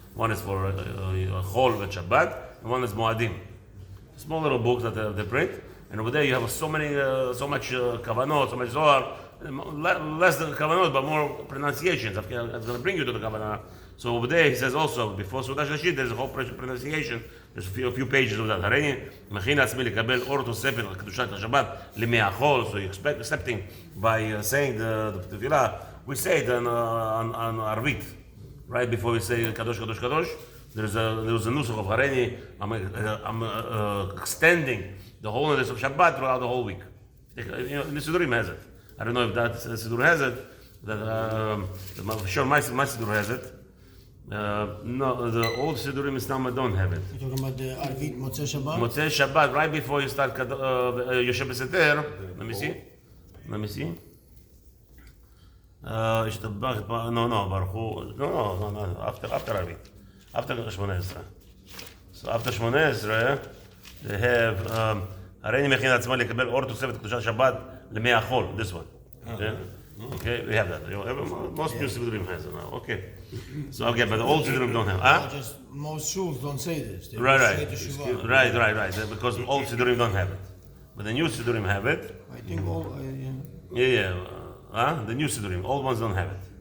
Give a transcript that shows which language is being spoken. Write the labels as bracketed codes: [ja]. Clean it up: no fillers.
[en] One is for Chol and Shabbat, and one is Moadim. Small little books that they print. And over there you have so much kavanot, so much zohar. Less than kavanot, but more pronunciations. It's going to bring you to the kavanah. So over there he says also before Sudah Shlishit there's a whole pronunciation. There's a few pages of that. [he] הריני מכין עצמי לקבל אור תוספת על קדושת השבת לימי החול. [en] So you accepting by saying the tefillah. We say it on Arvit right before we say Kadosh Kadosh Kadosh. there was a nusach of Hareni. I'm extending the holiness of Shabbat throughout the whole week. The Sidurim has it. I don't know if that Sidur has it. That sure, my Sidur has it. No, the old Sidurim Islam don't have it. You're talking about the Arvit Motzei Shabbat? Motzei Shabbat, right before you start Yoshe B'Seter. Let me see. Baruch Hu. No. After Arvit. After Shmoneh Esrei. So after Shmoneh Esrei, they have [he] הריני מכין עצמו לקבל אור תוספת קדושת שבת למי החול. [en] This one. Okay, we have that. Most new Sidurim has it now. Okay. So okay, but the old Sidurim don't have. Just most shuls don't say this. They Right. say the Shuvah. Right. Because old Sidurim don't have it. But the new Sidurim have it. I think all. Yeah. The new Sidurim. Old ones don't have it.